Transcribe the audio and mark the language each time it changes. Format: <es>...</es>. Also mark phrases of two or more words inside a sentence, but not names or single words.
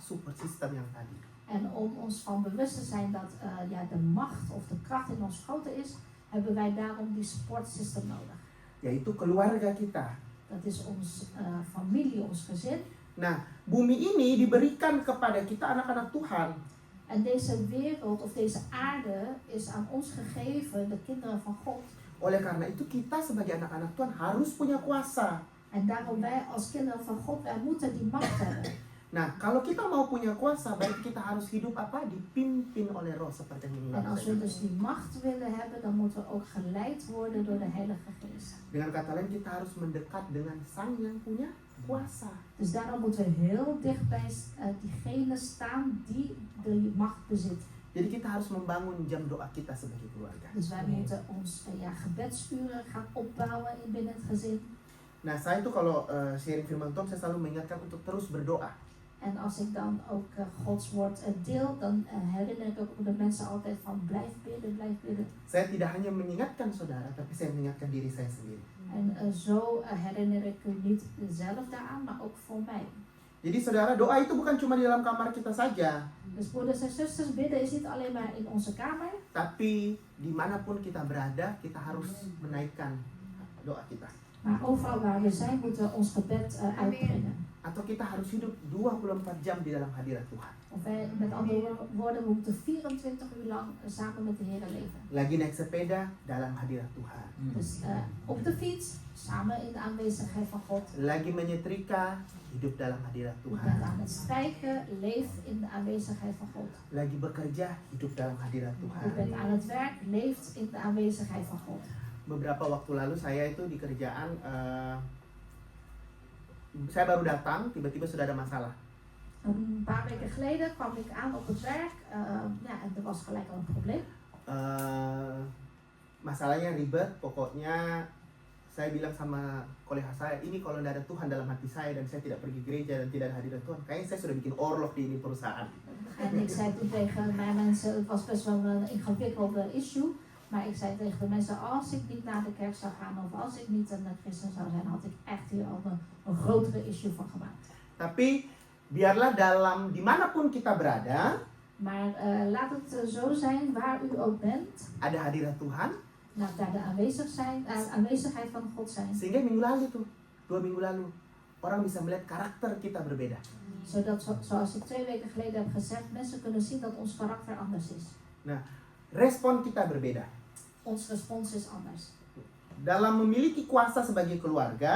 <en>Support system</en> <id>yang tadi.</id> <nl>En om ons van bewust te zijn dat de macht of de kracht in ons groter is, hebben wij daarom die sportsystem nodig.</nl> <id>Yaitu keluarga kita.</id> <nl>Dat is ons familie, ons gezin.</nl> <id>Nah, bumi ini diberikan kepada kita anak-anak Tuhan.</id> <nl>En deze wereld of deze aarde is aan ons gegeven, de kinderen van God.</nl> <id>Oleh karena itu kita sebagai anak-anak Tuhan harus punya kuasa.</id> <nl>En daarom wij als kinderen van God, wij moeten die macht hebben.</nl> <id>Nah, kalau kita mau punya kuasa, berarti kita harus hidup apa? Dipimpin oleh roh seperti yang</id> <nl>En als we</nl> <id>ini.</id> <nl>dus die macht willen hebben, dan moeten we ook geleid worden door de Heilige Geest.</nl> <id>Dengan kata lain, kita harus mendekat dengan Sang yang punya kuasa.</id> <nl>Dus daarom moeten we heel dicht bij diegene staan die de macht bezit.</nl> <id>Jadi kita harus membangun jam doa kita sebagai keluarga.</id> <nl>Dus wij moeten ons gebedsuren gaan opbouwen binnen het gezin.</nl> <id>Nah, saya itu kalau sharing firman Tuhan, saya selalu mengingatkan untuk terus berdoa.</id> <nl>En als ik dan ook Gods woord deel, dan herinner ik ook de mensen altijd van blijf bidden, blijf bidden.</nl> <id>Saya tidak hanya mengingatkan saudara, tapi saya mengingatkan diri saya sendiri.</id> <nl>En zo herinner ik u niet zelf daaraan, maar ook voor mij.</nl> <id>Jadi saudara, doa itu bukan cuma di dalam kamar kita saja,</id> <nl>Dus broeders en zusters, bidden is niet alleen maar in onze kamer.</nl> <id>tapi dimanapun kita berada, kita harus menaikkan doa kita.</id> <nl>Maar overal waar we zijn, moeten we ons gebed uitbrengen.</nl> <id>Atau kita harus hidup 24 jam di dalam hadirat Tuhan.</id> <nl>Of wij, met andere woorden, we moeten 24 uur lang samen met de Heer leven.</nl> <id>Lagi naik sepeda dalam hadirat Tuhan.</id> <nl>Dus op de fiets, samen in de aanwezigheid van God.</nl> <id>Lagi menyetrika, hidup dalam hadirat</id> <nl>Je</nl> <id>Tuhan.</id> <nl>bent aan het strijken, leef in de aanwezigheid van God.</nl> <id>Lagi bekerja, hidup dalam hadirat</id> <nl>Je</nl> <id>Tuhan.</id> <nl>bent aan het werk, leeft in de aanwezigheid van God.</nl> <id>Beberapa waktu lalu saya itu di kerjaan, saya baru datang, tiba-tiba sudah ada masalah.</id> <nl>Een paar weken geleden kwam ik aan op het werk en er was gelijk al een probleem.</nl> <id>Masalahnya ribet, pokoknya saya bilang sama kolega saya, ini kalau tidak ada Tuhan dalam hati saya dan saya tidak pergi gereja dan tidak ada hadirat Tuhan, kayaknya saya sudah bikin orlog di ini perusahaan.</id> <nl>En ik zei toen tegen mijn mensen, het was best wel een ingewikkelde issue. Maar ik zei tegen de mensen, als ik niet naar de kerk zou gaan of als ik niet een christen zou zijn, had ik echt hier al een grotere issue van gemaakt.</nl> <id>Tapi biarlah dalam dimanapun kita berada,</id> <nl>Maar laat het zo zijn, waar u ook bent,</nl> <id>ada hadirat Tuhan.</id> <nl>laat daar de aanwezigheid van God zijn.</nl> <id>Sehingga minggu lalu tuh, 2 minggu lalu, orang bisa melihat karakter kita berbeda.</id> <nl>Zodat, zoals ik 2 weken geleden heb gezegd, mensen kunnen zien dat ons karakter anders is.</nl> <id>Respon kita berbeda.</id> <nl>Ons respons is anders.</nl> <id>Dalam memiliki kuasa sebagai keluarga,</id>